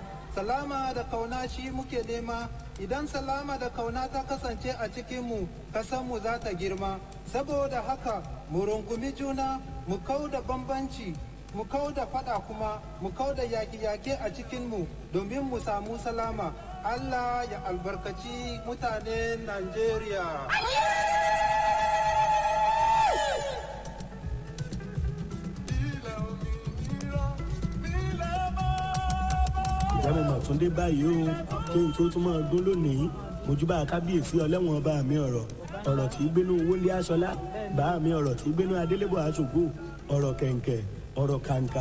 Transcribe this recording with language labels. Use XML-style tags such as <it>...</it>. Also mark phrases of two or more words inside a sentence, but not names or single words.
<ha>Salama da kauna shi muke nema. Idan salama da kauna ta kasance a cikinmu, kasanmu za ta girma. Saboda haka mu rungumi juna, mu kau da bambanci, mu kau da fada, kuma mu kau da yaƙe-yaƙe a cikinmu domin mu samu salama. Allah ya albarkaci mutanen Najeriya.</ha> <yo>ìjọba màtúndé báyìí o kí n tó tún máa dún lónìí mojúbà kábíyèsí ọlẹ́wọ̀n bá mi ọ̀rọ̀ tí gbénú wọlé aṣọlá bá mi ọ̀rọ̀ tí gbénú adélébọ̀ aṣògo ọ̀rọ̀ kẹ̀ǹkẹ̀ ọ̀rọ̀ kàǹkà</yo>